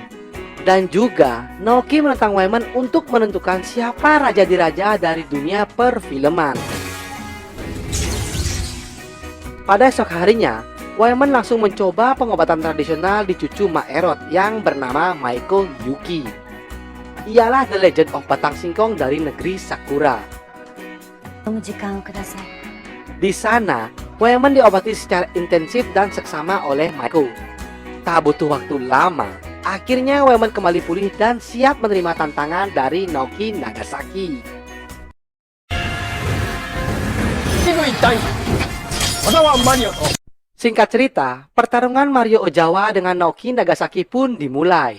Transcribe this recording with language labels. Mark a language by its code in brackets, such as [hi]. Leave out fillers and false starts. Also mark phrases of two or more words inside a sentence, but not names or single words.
[id] Dan juga Naoki menentang Wyman untuk menentukan siapa raja diraja dari dunia perfilman. Pada esok harinya, Wyman langsung mencoba pengobatan tradisional di cucu Maerot yang bernama Maiko Yuki. Ialah The Legend of Batang Singkong dari negeri Sakura. [ja] 飲む時間をください。 [id] Di sana, Wyman diobati secara intensif dan seksama oleh Maiko. Tak butuh waktu lama, akhirnya Wyman kembali pulih dan siap menerima tantangan dari Naoki Nagasaki. Singkat cerita, pertarungan Mario Ozawa dengan Naoki Nagasaki pun dimulai.